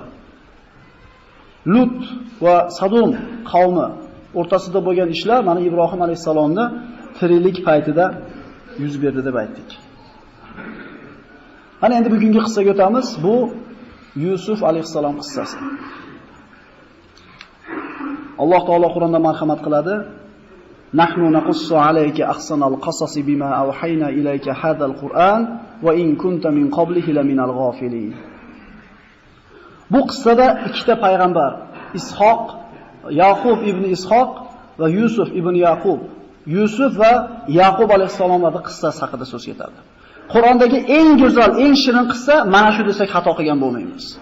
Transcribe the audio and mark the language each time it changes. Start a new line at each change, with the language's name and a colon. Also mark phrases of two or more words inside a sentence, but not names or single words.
Uzbek: Lut va Sadum qavmi o'rtasida bo'lgan ishlar mana Ibrohim alayhisalomni tiriklik paytida yuz berdi deb aytdik. Mana endi bugungi qissaga o'tamiz. Bu Yusuf alayhisalom qissasi. Alloh taolo Qur'onda marhamat qiladi.
Arabic: نحن نقص عليك أحسن القصص بما أوحينا إليك هذا القرآن وإن كنت من قبله لمن الغافلين.
Uzbek: Bu qissada ikkita payg'ambar, Ishoq, Yaqub ibn Ishoq va Yusuf ibn Yaqub, Yusuf va Yaqub alayhisalomlarning qissasi haqida so'z ketadi. Qur'ondagi eng go'zal, eng shirin qissa mana shu desak xato qilgan bo'lmaymiz.